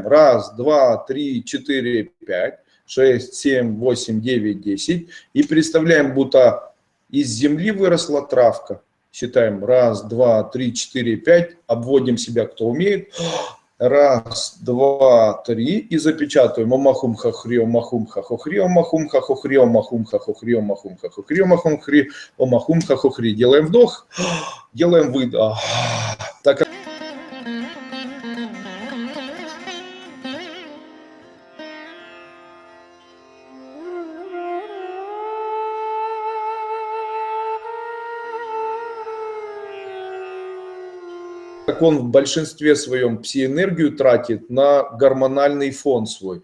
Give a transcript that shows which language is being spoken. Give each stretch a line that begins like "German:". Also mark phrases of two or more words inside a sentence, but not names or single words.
Russian: 1, 2, 3, 4, 5, 6, 7, 8, 9, 10. И представляем, будто из земли выросла травка. Считаем. 1, 2, 3, 4, 5. Обводим себя, кто умеет. 1, 2, 3 и запечатываем. Омахум хахри, омахум хахохри, омахум хахохри, омахум хахохри, омахум хахохри, омахум хри, омахум хахохри. Делаем вдох, делаем выдох. Так. Как он в большинстве своем псиэнергию тратит на гормональный фон свой.